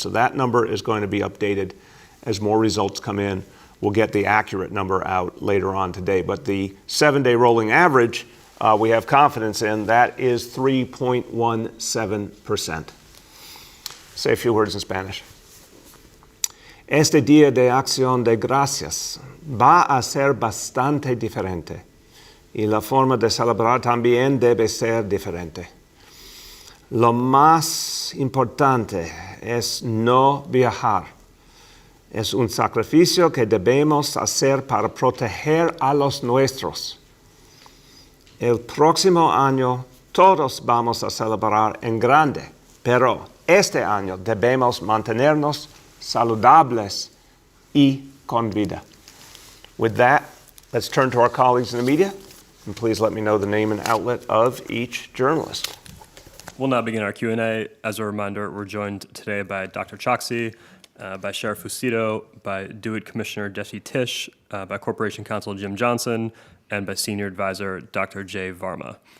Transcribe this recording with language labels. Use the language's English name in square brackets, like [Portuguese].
[English] So that number is going to be updated as more results come in. We'll get the accurate number out later on today. But the 7-day rolling average, we have confidence in, that is 3.17%. Say a few words in Spanish. [Spanish] Este día de acción de gracias va a ser bastante diferente. Y la forma de celebrar también debe ser diferente. Lo más importante es no viajar. Es un sacrificio que debemos hacer para proteger a los nuestros. El próximo año todos vamos a celebrar en grande, pero este año debemos mantenernos saludables y con vida. [English] With that, let's turn to our colleagues in the media. And please let me know the name and outlet of each journalist. We'll now begin our Q&A. As a reminder, we're joined today by Dr. Choksi, by Sheriff Faceto, by DeWitt Commissioner Jesse Tisch, by Corporation Counsel Jim Johnson, and by Senior Advisor Dr. Jay Varma.